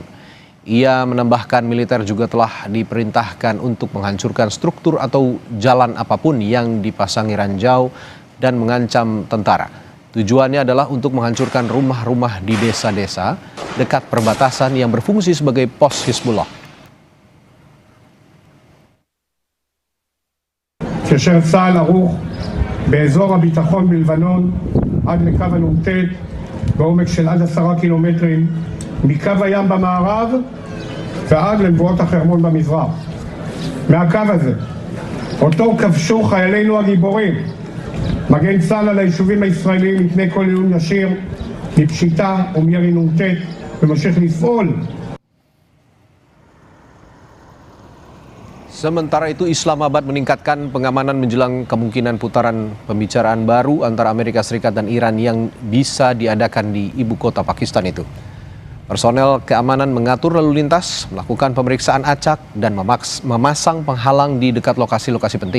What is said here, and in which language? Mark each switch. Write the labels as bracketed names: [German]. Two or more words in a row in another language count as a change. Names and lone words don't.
[Indonesian] Ia menambahkan militer juga telah diperintahkan untuk menghancurkan struktur atau jalan apapun yang dipasangi ranjau dan mengancam tentara. Tujuannya adalah untuk menghancurkan rumah-rumah di desa-desa dekat perbatasan yang berfungsi sebagai pos Hizbullah. [Hebrew] כאשר צה"ל ערוך באזור הביטחון בלבנון עד לקו הנ"ט בעומק של עד 10 קילומטרים מקו הים במערב ועד למבואות החרמון במזרח. מהקו הזה, אותו כבשו חיילינו הגיבורים. מגן צה"ל על היישובים הישראליים מפני כל איום ישיר מפשיטה ומירי נ"ט וממשיך לפעול. [Indonesian] Sementara itu, Islamabad meningkatkan pengamanan menjelang kemungkinan putaran pembicaraan baru antara Amerika Serikat dan Iran yang bisa diadakan di ibu kota Pakistan itu. Personel keamanan mengatur lalu lintas, melakukan pemeriksaan acak, dan memasang penghalang di dekat lokasi-lokasi penting.